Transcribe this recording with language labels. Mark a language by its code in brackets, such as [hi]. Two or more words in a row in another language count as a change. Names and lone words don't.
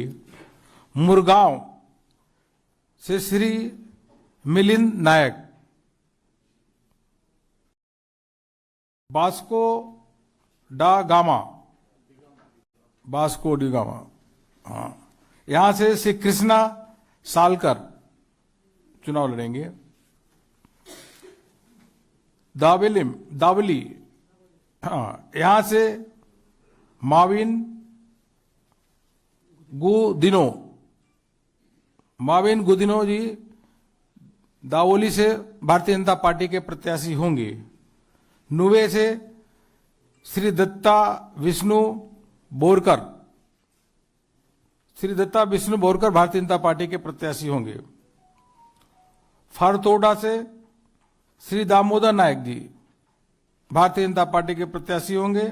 [hi] मुरगांव से श्री मिलिंद नायक बास्को डा गामा, बास्को डी गामा, हाँ, यहां से श्री कृष्णा सालकर चुनाव लड़ेंगे। दावली, हाँ, यहां से माविन गुदिनो जी दावोली से भारतीय जनता पार्टी के प्रत्याशी होंगे। नुवे से श्री दत्ता विष्णु बोरकर भारतीय जनता पार्टी के प्रत्याशी होंगे। फारतोडा से श्री दामोदर नायक जी भारतीय जनता पार्टी के प्रत्याशी होंगे।